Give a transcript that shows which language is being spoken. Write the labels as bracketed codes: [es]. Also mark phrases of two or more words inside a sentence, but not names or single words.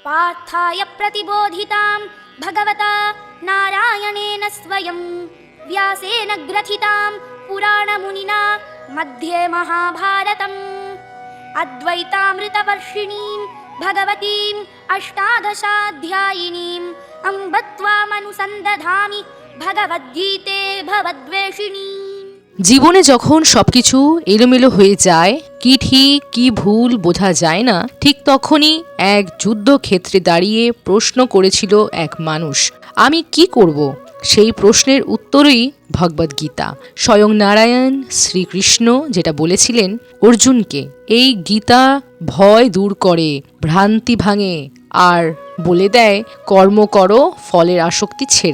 [sa] पार्थाय प्रतिबोधितां भगवता नारायणेन स्वयं व्यासेन ग्रथितां पुराणमुनिना मध्ये महाभारतम् अद्वैतामृतवर्षिणीं भगवतीम् अष्टादशाध्यायिनीम् अम्ब त्वामनुसन्दधामि भगवद्गीते भवद्वेषिणी। [bn] জীবনে যখন সবকিছু এলোমেলো হয়ে যায়, কি ঠিক কি ভুল বোঝা যায় না, ঠিক তখনই এক যুদ্ধক্ষেত্রে দাঁড়িয়ে প্রশ্ন করেছিল এক মানুষ, আমি কি করব? সেই প্রশ্নের উত্তরই ভগবদ্গীতা। স্বয়ং নারায়ণ শ্রীকৃষ্ণ যেটা বলেছিলেন অর্জুনকে, এই গীতা ভয় দূর করে, ভ্রান্তি ভাঙে আর বলে দেয় কর্ম করো ফলের আসক্তি ছেড়ে।